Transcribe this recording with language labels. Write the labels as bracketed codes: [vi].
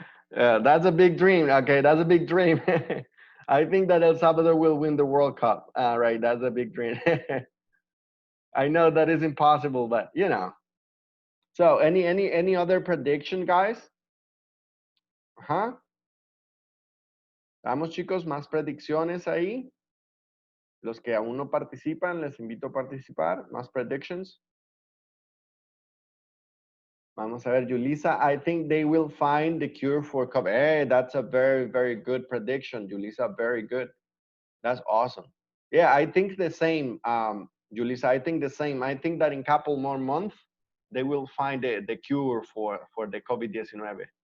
[en] That's a big dream. Okay, that's a big dream. I think that El Salvador will win the World Cup. Right, that's a big dream. I know that is impossible, but you know. So, any other prediction, guys? Huh? [es] Vamos, chicos, más predicciones ahí. Los que aún no participan, les invito a participar. Más predictions. Vamos a ver, Julissa. [en] I think they will find the cure for COVID. Hey, that's a very, very good prediction, Julissa. Very good. That's awesome. Yeah, I think the same, Julissa. I think the same. I think that in couple more months, they will find the cure for the COVID-19.